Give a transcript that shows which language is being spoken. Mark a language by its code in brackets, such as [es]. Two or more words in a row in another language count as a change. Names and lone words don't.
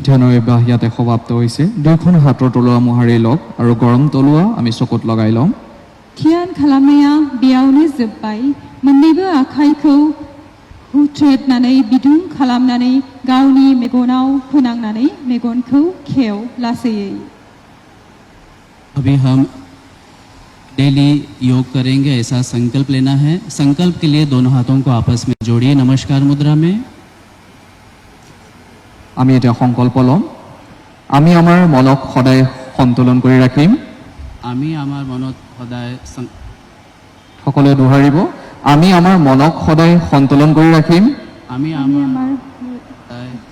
[as] ধ্যানৰ অভ্যাস ইয়াতে সমাপ্ত হৈছে। দুয়োখন হাতৰ তলুৱা মোহাৰি লওক আৰু গৰম তলুৱা আমি চকুত লগাই ল'ম। [brx] ध्यान खालामनाया बेयावनो जोब्बाय। मोन्नैबो आखाइखौ हुथ्रोदनानै बिदुं खालामनानै गावनि मेगनाव फोनांनानै मेगनखौ खेव लासैयै। [hi] अभी हम डेली योग करेंगे, ऐसा संकल्प लेना है। संकल्प के लिए दोनों हाथों को आपस में जोड़िए नमस्कार मुद्रा में। [as] আমি এতিয়া সংকল্প ল'ম, আমি আমাৰ মনক সদায় সন্তুলন কৰি ৰাখিম। আমি আমার মনত সদায় সকলোৱে দোহাৰিব, আমি আমাৰ মনক সদায় সন্তুলন কৰি ৰাখিম, আমি আমার সদায়